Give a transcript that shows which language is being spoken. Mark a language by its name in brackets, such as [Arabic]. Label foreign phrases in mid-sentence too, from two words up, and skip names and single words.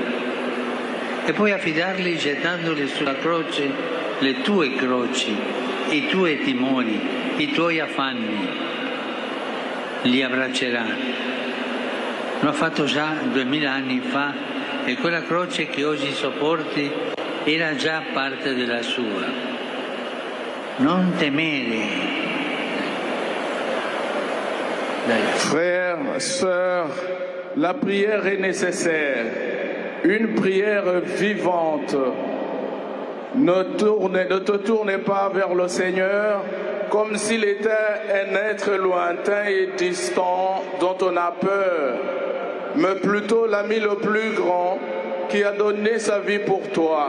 [Italian] E puoi affidarli gettandoli sulla croce le tue croci, i tuoi timori, i tuoi affanni. Li abbraccerà. Lo ha fatto già 2000 anni fa e quella croce che oggi sopporti era già parte della sua. Non temere. [French] Frères, sœurs, la prière est nécessaire, une prière vivante. Ne te tourne pas vers le Seigneur comme s'il était un être lointain et distant dont on a peur, mais plutôt l'ami le plus grand qui a donné sa vie pour toi.